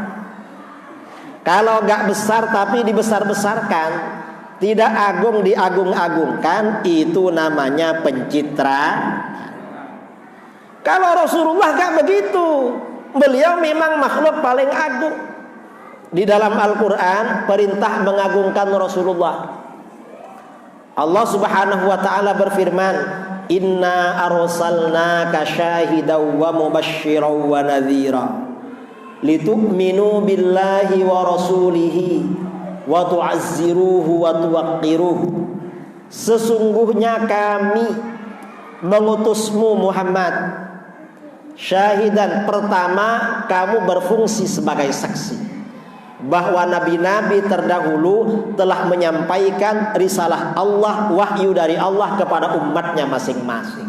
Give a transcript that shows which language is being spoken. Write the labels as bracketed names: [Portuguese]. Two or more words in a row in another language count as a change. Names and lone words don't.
[Indonesian] Kalau agak besar tapi dibesar-besarkan, tidak agung diagung-agungkan, itu namanya pencitraan. Kalau Rasulullah gak begitu. Beliau memang makhluk paling agung. Di dalam Al-Quran perintah mengagungkan Rasulullah. [Arabic] الله سبحانه وتعالى berfirman إنا أرسلناك شاهدا ومبشرا ونذيرا لتؤمنوا بالله ورسوله وتعزروه وتوقروه. [Indonesian] Sesungguhnya kami mengutusmu Muhammad syahidan, pertama kamu berfungsi sebagai saksi bahwa nabi-nabi terdahulu telah menyampaikan risalah Allah, wahyu dari Allah kepada umatnya masing-masing.